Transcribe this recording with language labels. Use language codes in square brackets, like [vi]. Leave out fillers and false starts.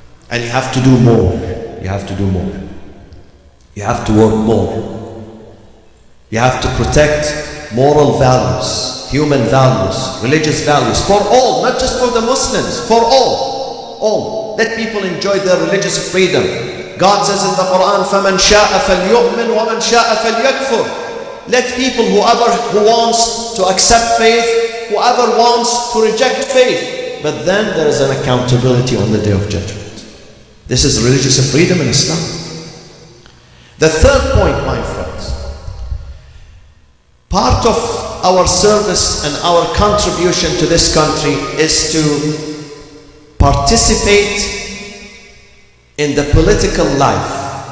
[en] And you have to do more. You have to do more. You have to work more. You have to protect moral values, human values, religious values for all, not just for the Muslims, for all. All. Let people enjoy their religious freedom. God says in the Quran, [ar] فَمَنْ شَاءَ فَلْيُؤْمِنْ وَمَنْ شَاءَ فَلْيَكْفُرْ. [en] Let people, who wants to accept faith, whoever wants to reject faith. But then there is an accountability on the Day of Judgment. This is religious freedom in Islam. The third point, my friends, part of our service and our contribution to this country is to participate in the political life.